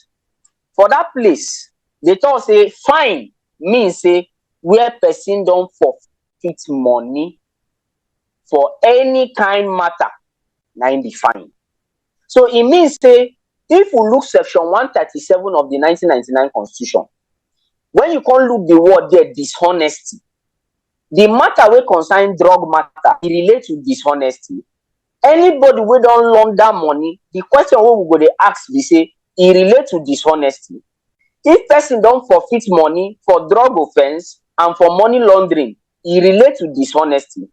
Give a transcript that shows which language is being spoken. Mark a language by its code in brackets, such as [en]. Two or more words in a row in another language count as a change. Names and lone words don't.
[pcm] For that place, they talk say fine means say where person don't forfeit money for any kind matter, na im be fine. So it means say if we look section 137 of the 1999 Constitution, when you can't look the word there, dishonesty, the matter wey concern drug matter, it relate to dishonesty. Anybody wey don launder money, the question wey we go dey ask be say e relate to dishonesty. If person don forfeit money for drug offense and for money laundering, e relate to dishonesty.